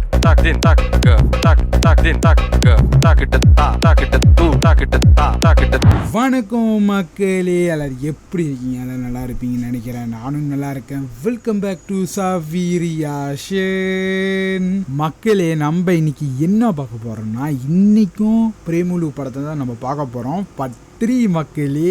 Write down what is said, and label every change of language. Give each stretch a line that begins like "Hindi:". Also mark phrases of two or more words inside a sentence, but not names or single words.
Tamil: din tak ga tak din tak ga takita ta takita tu takita ta takita. வணக்கம் மக்களே, எல்லாரும் எப்படி இருக்கீங்க? எல்லாம் நல்லா இருப்பீங்கன்னு நினைக்கிறேன். நானும் நல்லா இருக்கேன்.
English: welcome back to
Tamil: சவீரியாஷன். மக்களே, நம்ம இன்னைக்கு என்ன பார்க்க போறோம்னா, இன்னைக்கும் பிரேமுலு படத்தை தான் நம்ம பார்க்க போறோம். பத்ரி மக்களே.